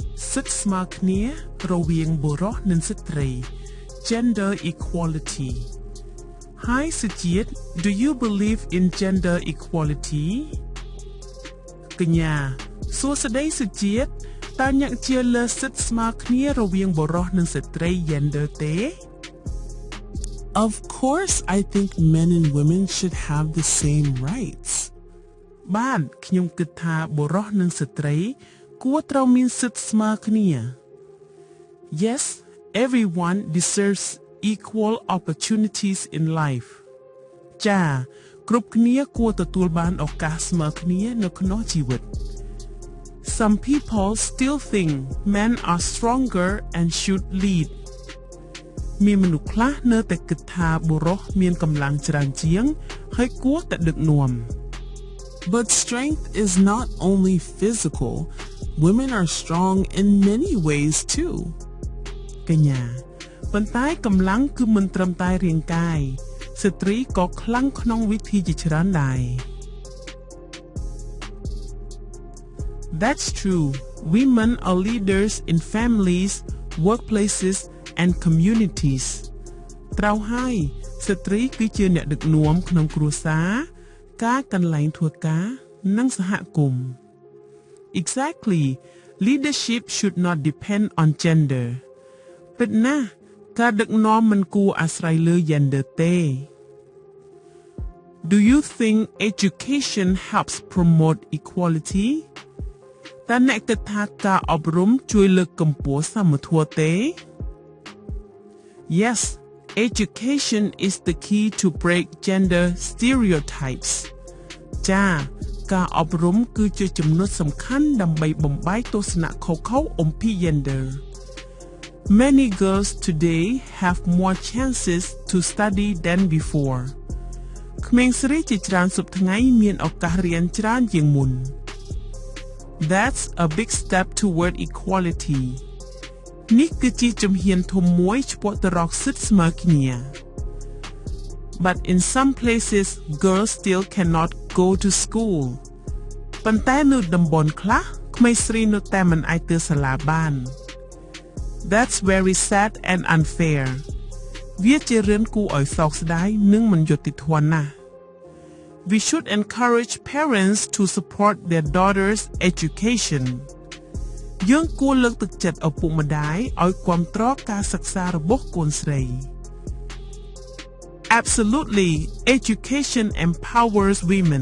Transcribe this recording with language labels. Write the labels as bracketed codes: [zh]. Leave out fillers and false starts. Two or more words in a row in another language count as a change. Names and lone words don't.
[km] សិទ្ធិស្មើគ្នារវាងបុរសនិងស្ត្រី [en] Gender equality Hi សុជាតិ Do you believe in gender equality [km] កញ្ញាសួស្តីសុជាតិតើអ្នកជឿលើសិទ្ធិស្មើគ្នារវាងបុរសនិងស្ត្រី gender ទេ [en] Of course, I think men and women should have the same rights. [km] បាទខ្ញុំគិតថាបុរសនិងស្ត្រីគួរត្រូវមានសិទ្ធិស្មើគ្នា [en] Yes, everyone deserves equal opportunities in life. [km] ចា៎គ្រប់គ្នាគួរទទួលបានឱកាសស្មើគ្នានៅក្នុងជីវិត [en] Some people still think men are stronger and should lead. [km] មានមនុស្សខ្លះនៅតែគិតថាបុរសមានកម្លាំងច្រើនជាងហើយគួរតែដឹកនាំ [en] But strength is not only physical. Women are strong in many ways too. [km] កញ្ញាប៉ុន្តែកម្លាំងគឺមិនត្រឹមតែរាងកាយស្ត្រីក៏ខ្លាំងក្នុងវិធីជាច្រើនដែរ [en] That's true. Women are leaders in families, workplaces and communities. [km] ត្រូវហើយស្ត្រីគឺជាអ្នកដឹកនាំក្នុងគ្រួសារការកន្លែងធ្វើការនិងសហគមន៍ Exactly. [en] Leadership should not depend on gender. [km] ពិតណាស់ការដឹកនាំមិនគួរអាស្រ័យលើ gender ទេ [en] Do you think education helps promote equality? [km] តើអ្នកគិតថាការអប់រំជួយលើកកម្ពស់សមធម៌ទេ [en] Yes, education is the key to break gender stereotypes. [km] ចា៎ការអប់រំគឺជាចំណុចសំខាន់ដើម្បីបំបែកទស្សនៈខុសៗអំពី gender. [en] Many girls today have more chances to study than before. [km] ក្មេងស្រីជាច្រើនសប្តាហ៍ថ្ងៃមានឱកាសរៀនច្រើនជាងមុន [en] That's a big step toward equality. [km] នេះគឺជាជំហានធំមួយឆ្ពោះទៅរកសិទ្ធិស្មើគ្នា [en] But in some places girls still cannot go to school. [km] ប៉ុន្តែនៅតំបន់ខ្លះក្មេងស្រីនៅតែមិនអាចទៅសាលាបាន [en] That's very sad and unfair. [km] វាជារឿងគួរឲ្យសោកស្ដាយនិងមិនយុត្តិធម៌ណាស់ [en] We should encourage parents to support their daughters' education. [km] យើងគួរលើកទឹកចិត្តឪពុកម្ដាយឲ្យគាំទ្រការសិក្សារបស់កូនស្រី [en] Absolutely, education empowers women.